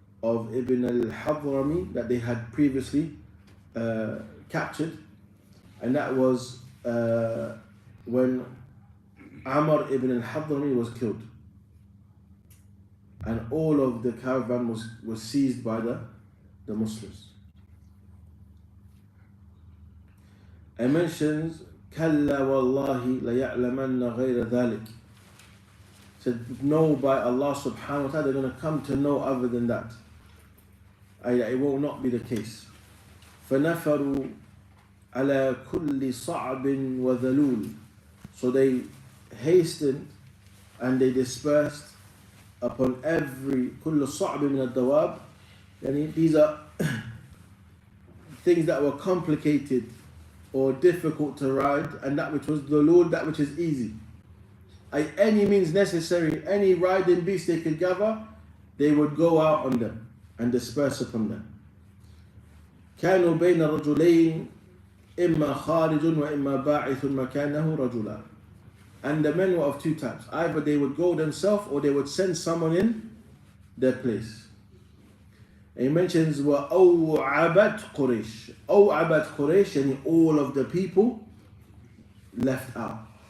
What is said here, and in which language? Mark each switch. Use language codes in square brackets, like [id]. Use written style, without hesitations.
[en] of Ibn al-Hadrami that they had previously captured, and that was when Amr ibn al-Hadrami was killed, and all of the caravan was seized by the Muslims. It mentions [ar] كلا والله ليعلمن غير ذلك. [en] Said no, by Allah subhanahu wa ta'ala, they're going to come to know other than that. It will not be the case. [ar] فنفروا على كل صعب وذلول. [en] So they hastened and they dispersed upon every [ar] كل صعب من الدواب. [en] Yani these are things that were complicated or difficult to ride, and that which was dhulul, that which is easy. Any means necessary, any riding beast they could gather, they would go out on them and disperse upon them. [ar] كانوا بين رجلين إما خارج وإما باعث مكانه رجلا. [en] And the men were of two types. Either they would go themselves or they would send someone in their place. And he mentions [ar] وَأَوْعَبَتْ قُرَيْشٍ. أَوْعَبَتْ قُرَيْشٍ, [en] and all of the people left out.